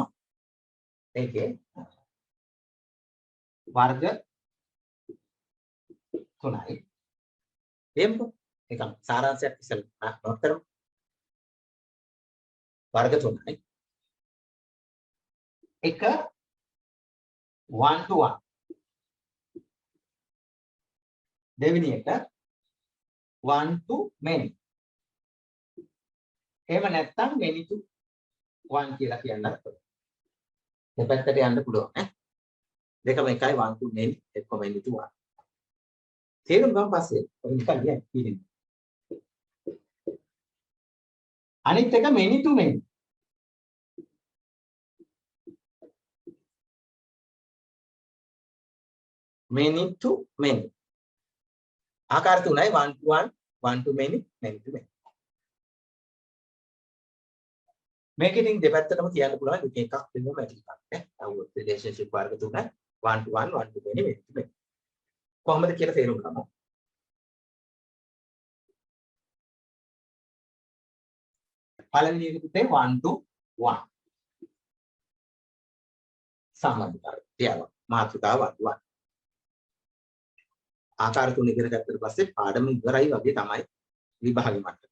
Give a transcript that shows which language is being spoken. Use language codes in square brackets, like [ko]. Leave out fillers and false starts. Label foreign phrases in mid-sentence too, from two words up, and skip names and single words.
[si] ඒකේ වර්ග තුනයි. එම්බ එක සාරාංශයක් ඉස්සෙල්ලා නෝට් කරමු. වර්ග තුනයි. එක [en] one to one. [si] දෙවෙනි එක [en] one to many. [si] එහෙම නැත්නම් [en] many to one [si] කියලා කියන්නත් පුළුවන්. දෙපැත්තට යන්න පුළුවන් ඈ. දෙකම එකයි [en] one to many [si] එක්ක [en] many to one. [si] තේරුම් ගමු පස්සේ ඔය නිකන් කියන්නේ. අනිත් එක [en] many to many. many to many. [si] ආකාර තුනයි [en] 1 to 1, 1 to many, many to many. [si] මේක ඉතින් දෙපැත්තටම කියන්න පුළුවන් දෙක එකක් දෙන්නම ඇති එකක් නේ. අව රිලේෂන්ෂිප් වර්ග තුන [en] 1 to 1, 1 to many, many to many. [si] කොහොමද කියලා තේරුම් ගමු. පළවෙනි එක පුතේ [en] 1 to 1. [si] සම්බන්ධතාවය. තියාගන්න. මාතෘකාව [en] 1 to 1. [si] ආකාර තුන ඉගෙන ගත්තට පස්සේ පාඩම ඉවරයි වගේ තමයි විභාගෙ මට්ටම.